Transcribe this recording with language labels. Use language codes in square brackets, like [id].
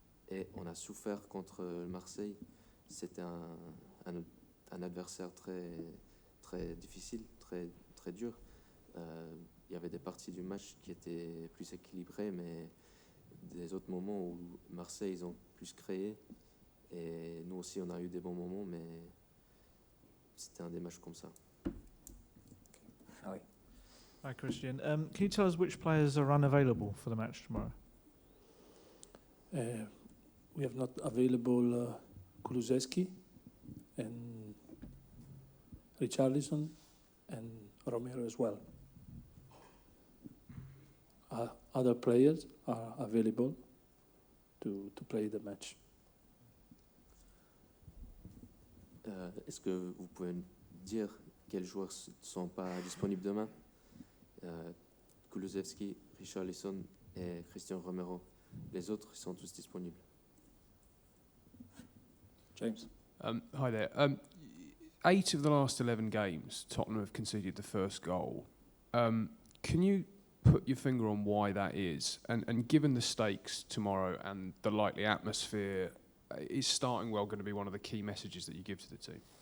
[fr] Et on a souffert contre Marseille. C'était un adversaire très, très difficile, très, très dur. Il y avait des parties du match qui étaient plus équilibrées, mais des autres moments où Marseille, ils ont plus créé. Et nous aussi, on a eu des bons moments, mais c'était un des matchs comme ça. Ali. [en] Hi, Cristian. Can you tell us which players are unavailable for the match tomorrow? We have not available Kulusevski and Richarlison and Romero as well. Other players are available to play the match. [fr] Est-ce que vous pouvez dire quels joueurs ne sont pas disponibles demain? Kulusevski, Richarlison et Cristian Romero. Les autres sont tous disponibles. [en] James. Hi there. 8 of the last 11 games, Tottenham have conceded the first goal. Can you put your finger on why that is? And given the stakes tomorrow and the likely atmosphere, is starting well going to be one of the key messages that you give to the team?